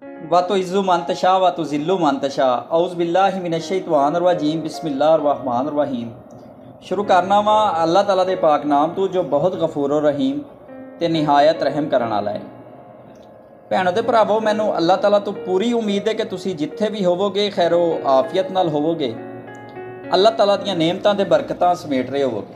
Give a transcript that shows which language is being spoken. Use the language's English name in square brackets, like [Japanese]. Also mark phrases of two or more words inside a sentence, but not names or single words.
[Arabic] وتعز من تشاء وتذل من تشاء۔ أعوذ بالله من الشيطان الرجيم بسم الله الرحمن الرحيم. [Punjabi] شروع کرنا واں اللہ تعالیٰ دے پاک نام توں جو بہت غفور رحیم تے نہایت رحم کرن والا ہے. بھیناں تے بھراؤ، مینوں اللہ تعالیٰ توں پوری امید ہے کہ تسی جتھے بھی ہووو گے خیر و عافیت نال ہووو گے، اللہ تعالیٰ دیاں نعمتاں تے برکتاں سمیٹ رہے ہووو گے.